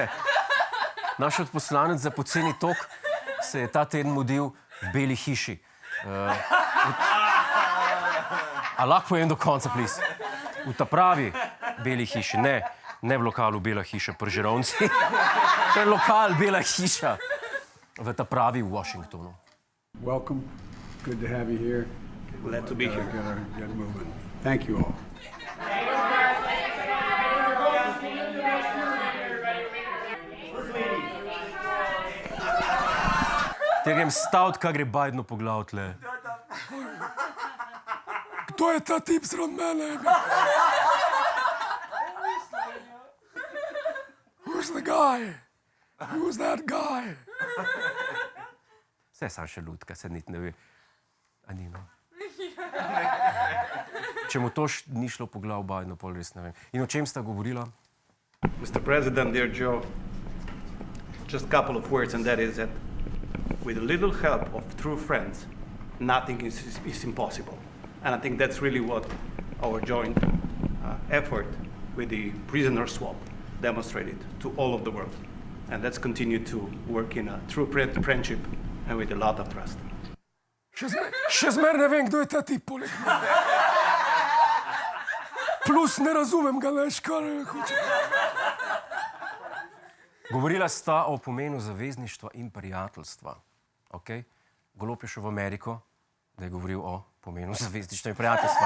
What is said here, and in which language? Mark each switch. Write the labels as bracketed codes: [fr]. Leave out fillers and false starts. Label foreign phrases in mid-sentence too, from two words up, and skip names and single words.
[sl] Naš odposlanec za poceni tok se je ta teden mudil v Beli hiši. A lahko povem do konca, please? V ta pravi Beli hiši, ne v lokalu Bela hiša pri Žirovnici. To je lokal Bela hiša v ta pravi v Washingtonu. [en] Welcome. Good to have you here. Glad to be here. Get moving. Thank you all. [sl] Te grem staviti, kaj gre Bidenu po glavu tle. Kdo je ta tip srod mene? [en] Who's the guy? Who's that guy? [sl] Vse sam še lutka, se niti ne ve. A ni, no? Če mu to ni šlo po glavu Bidenu, pol res ne vem. In o čem sta govorila? [en] Mr. President, dear Joe, just a couple of words, and that is that with a little help of true friends, nothing is impossible. And I think that's really what our joint effort with the prisoner swap demonstrated to all of the world. And let's continue to work in a true friendship and with a lot of trust. [sl] Še zmer ne vem, kdo je ta tip poleg mene. Plus ne razumem ga, veš, kar hoče. Govorila sta o pomenu zavezništva in prijateljstva. Okay? Golob je šel v Ameriko, da je govoril o pomenu zavezništva in prijateljstva.